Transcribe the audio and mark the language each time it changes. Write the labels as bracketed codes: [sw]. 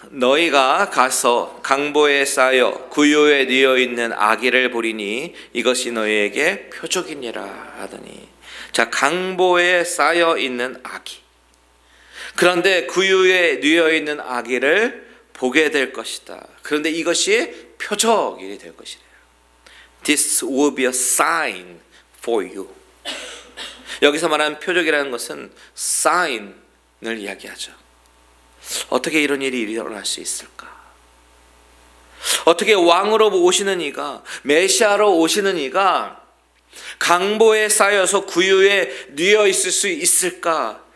[ko] 너희가 가서 강보에 쌓여 구유에 뉘어 있는 아기를 보리니 이것이 너희에게 표적이니라 하더니, 자, 강보에 쌓여 있는 아기, 그런데 구유에 뉘어 있는 아기를 보게 될 것이다. 그런데 이것이 표적이 될 것이래요. [en] This will be a sign for you. [ko] 여기서 말하는 표적이라는 것은 sign을 이야기하죠. 어떻게 이런 일이 일어날 수 있을까? 어떻게 왕으로 오시는 이가, 메시아로 오시는 이가 강보에 쌓여서 구유에 뉘어 있을 수 있을까?